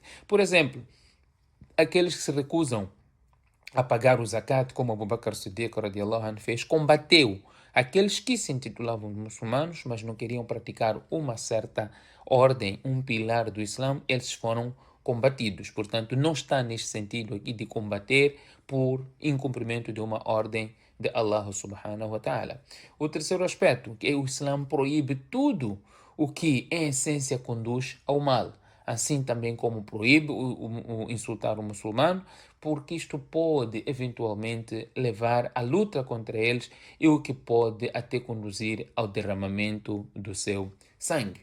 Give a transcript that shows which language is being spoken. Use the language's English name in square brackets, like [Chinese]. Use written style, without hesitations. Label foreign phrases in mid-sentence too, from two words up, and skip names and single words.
[Portuguese] Por exemplo, aqueles que se recusam a pagar o zakat, como Abu Bakr Siddiq [Arabic] رضي الله عنه [Portuguese] fez, combateu aqueles que se intitulavam muçulmanos, mas não queriam praticar uma certa ordem, um pilar do Islã, eles foram combatidos. Portanto, não está neste sentido aqui de combater por incumprimento de uma ordem de Allah [Arabic] سبحانه وتعالى. [Portuguese] O terceiro aspecto, que o Islã proíbe tudo o que em essência conduz ao mal. assim também como proíbe o insultar o muçulmano, porque isto pode eventualmente levar à luta contra eles e o que pode até conduzir ao derramamento do seu sangue.